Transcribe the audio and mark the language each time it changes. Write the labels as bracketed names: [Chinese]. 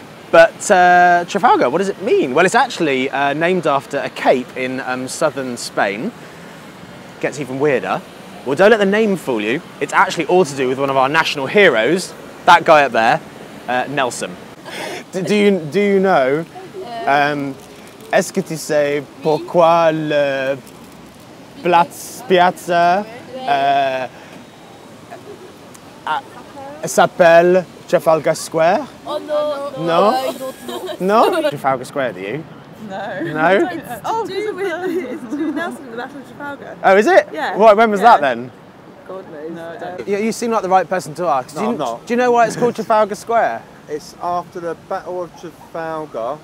[English] But Trafalgar, what does it mean? Well, it's actually named after a cape in southern Spain. Gets even weirder. Well, don't let the name fool you. It's actually all to do with one of our national heroes, that guy up there, Nelson. Do you know? [French] Est-ce que tu sais pourquoi le piazza s'appelle Trafalgar Square? [English] Oh no. No? I don't No? know. Trafalgar Square, do you? No. No? Oh, it's to do Nelson, the Battle of Trafalgar. Oh, is it? Yeah. What, when was that then? God knows. No, I don't. You seem like the right person to ask. No, I'm not. Do you know why it's called Trafalgar Square? It's after the Battle of Trafalgar.